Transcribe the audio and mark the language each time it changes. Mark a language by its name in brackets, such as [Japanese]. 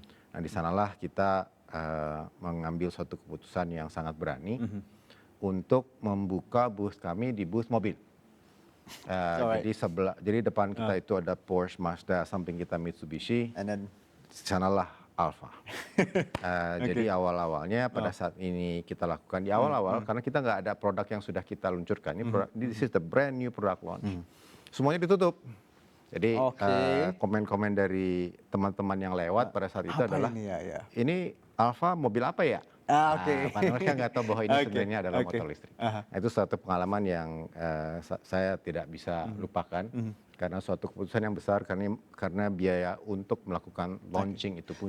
[Indonesian] Nah di sanalah kita mengambil suatu keputusan yang sangat berani untuk membuka booth kami di booth mobil. Jadi depan kita itu ada Porsche, Mazda, samping kita Mitsubishi, [English] And then [Indonesian] sanalah Alpha. Jadi awal-awalnya pada saat ini kita lakukan di awal-awal karena kita nggak ada produk yang sudah kita luncurkan. [English] This is the brand new product launch. [Indonesian] Semuanya ditutup. Jadi komen-komen dari teman-teman yang lewat pada saat itu adalah ini Alpha mobil apa ya? Mereka nggak tahu bahwa ini sebenarnya adalah motor listrik. Nah, itu suatu pengalaman yang saya tidak bisa lupakan karena suatu keputusan yang besar karena biaya untuk melakukan launching itu pun